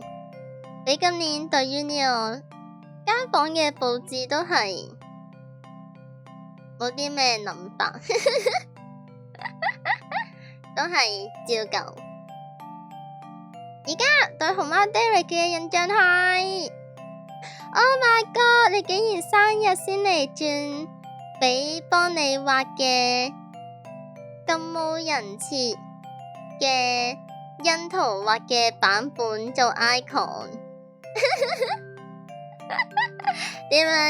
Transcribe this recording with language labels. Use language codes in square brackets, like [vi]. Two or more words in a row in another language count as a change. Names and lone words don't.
[yue] 你今年對於呢個間房嘅佈置都係冇啲咩諗法？都係照舊。而家對熊貓 Derek 嘅印象係 ， [en] Oh my god！ [yue] 你竟然生日先嚟轉俾幫你畫嘅咁冇人設嘅印圖畫嘅版本做 icon。點啊？